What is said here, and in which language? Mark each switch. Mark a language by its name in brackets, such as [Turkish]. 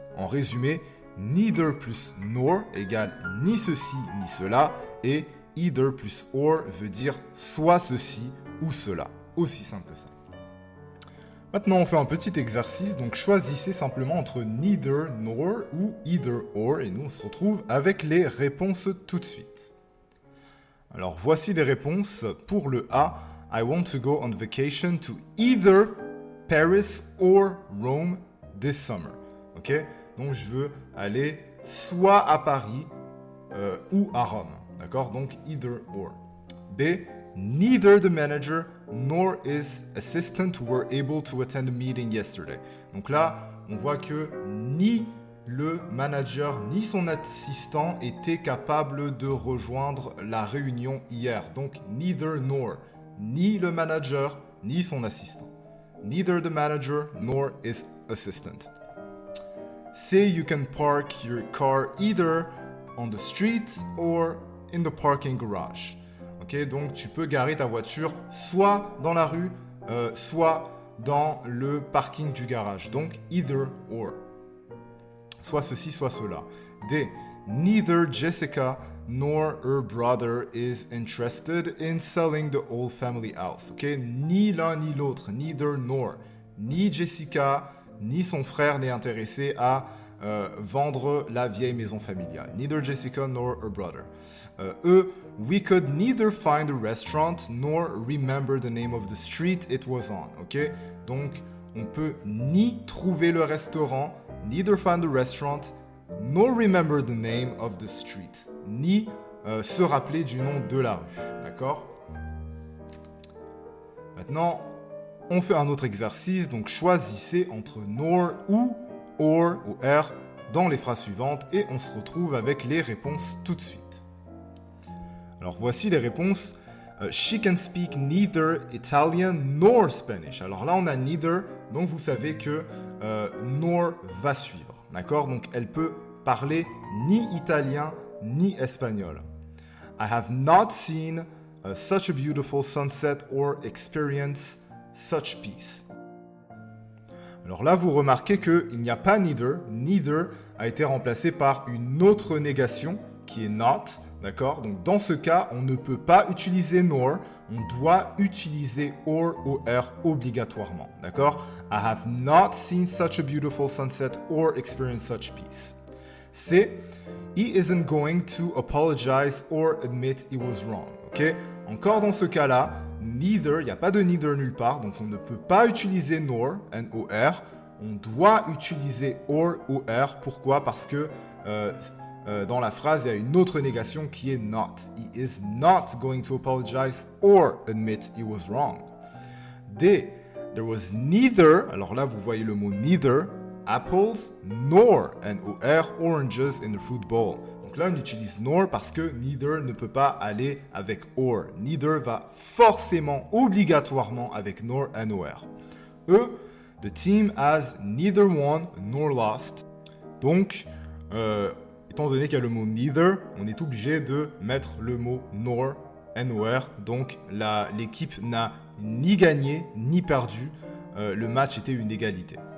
[French] En résumé, neither plus nor égale ni ceci ni cela, et either plus or veut dire soit ceci ou cela. Aussi simple que ça. Maintenant, on fait un petit exercice, donc choisissez simplement entre neither nor ou either or, et nous on se retrouve avec les réponses tout de suite. Alors voici les réponses. Pour le A, [English] I want to go on vacation to either Paris or Rome this summer. Ok? [French] Donc je veux aller soit à Paris ou à Rome. D'accord? Donc either or. [English] B, neither the manager nor his assistant were able to attend the meeting yesterday. [French] Donc là, on voit que ni le manager ni son assistant étaient capables de rejoindre la réunion hier. Donc neither nor, ni le manager ni son assistant. [English] Neither the manager nor his assistant. Say you can park your car either on the street or in the parking garage. [French] Ok, donc tu peux garer ta voiture soit dans la rue, soit dans le parking du garage. Donc either or. Soit ceci, soit cela. D. [English] Neither Jessica nor her brother is interested in selling the old family house. [French] Ok, ni l'un ni l'autre, neither nor. Ni Jessica, ni son frère n'est intéressé à vendre la vieille maison familiale. [English] Neither Jessica nor her brother. E. We could neither find a restaurant nor remember the name of the street it was on. [French] Ok, donc on peut ni trouver le restaurant, [English] neither find the restaurant, nor remember the name of the street, [French] ni se rappeler du nom de la rue. D'accord? Maintenant, on fait un autre exercice, donc choisissez entre nor ou or ou r dans les phrases suivantes et on se retrouve avec les réponses tout de suite. Alors voici les réponses. [English] She can speak neither Italian nor Spanish. [French] Alors là, on a neither, donc vous savez que nor va suivre. D'accord? Donc elle peut parler ni italien ni espagnol. [English] I have not seen such a beautiful sunset or experienced such peace. [French] Alors là, vous remarquez qu'il n'y a pas neither. Neither a été remplacé par une autre négation qui est not. D'accord? Donc dans ce cas, on ne peut pas utiliser nor, on doit utiliser or obligatoirement. D'accord? [English] I have not seen such a beautiful sunset or experienced such peace. C. He isn't going to apologize or admit he was wrong. Ok? [French] Encore dans ce cas-là, neither, il n'y a pas de neither nulle part, donc on ne peut pas utiliser nor, N-O-R, on doit utiliser or. Pourquoi? Parce que dans la phrase, il y a une autre négation qui est not. [English] He is not going to apologize or admit he was wrong. D. There was neither, [French] alors là vous voyez le mot [English] neither, apples, nor, N-O-R, oranges in the fruit bowl. [French] Donc là on utilise nor parce que neither ne peut pas aller avec or. Neither va forcément, obligatoirement avec nor, N-O-R. E. [English] The team has neither won nor lost. [French] Donc, étant donné qu'il y a le mot neither, on est obligé de mettre le mot nor, N-O-R. Donc l'équipe n'a ni gagné ni perdu. Le match était une égalité.